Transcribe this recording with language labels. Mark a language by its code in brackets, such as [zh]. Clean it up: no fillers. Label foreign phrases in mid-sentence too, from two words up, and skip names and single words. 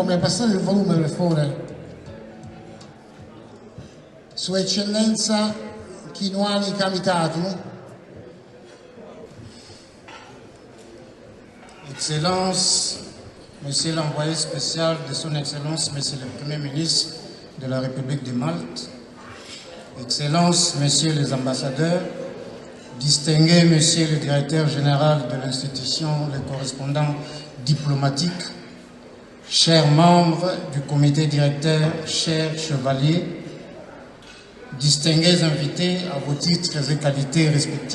[it] Mi ha passato il volume per favore. Sua Eccellenza Kinwani Kamitatu, [fr] Excellence, Monsieur l'envoyé spécial de Son Excellence, Monsieur le Premier ministre de la République de Malte, Excellence, Messieurs les ambassadeurs, distingué Monsieur le directeur général de l'institution, les correspondants diplomatiques, chers membres du comité directeur, chers chevaliers, distingués invités à vos titres et qualités respectifs.